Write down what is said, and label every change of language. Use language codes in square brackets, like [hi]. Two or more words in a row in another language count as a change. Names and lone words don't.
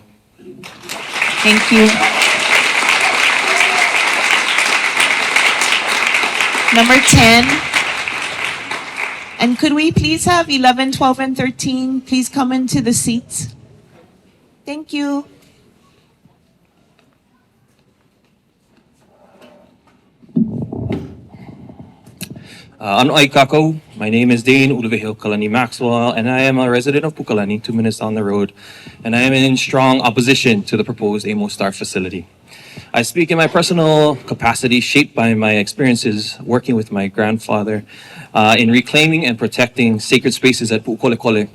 [en] Thank you. Number 10. And could we please have 11, 12, and 13 please come into the seats? Thank you. [haw] Ano ai kako. [en] My name is Dane Uluvehil Kalani Maxwell, and I am a resident of Pukalani, 2 minutes down the road, and I am in strong opposition to the proposed AMOS STAR facility. I speak in my personal capacity, shaped by my experiences working with my grandfather in reclaiming and protecting sacred spaces at Pu'ukolekole.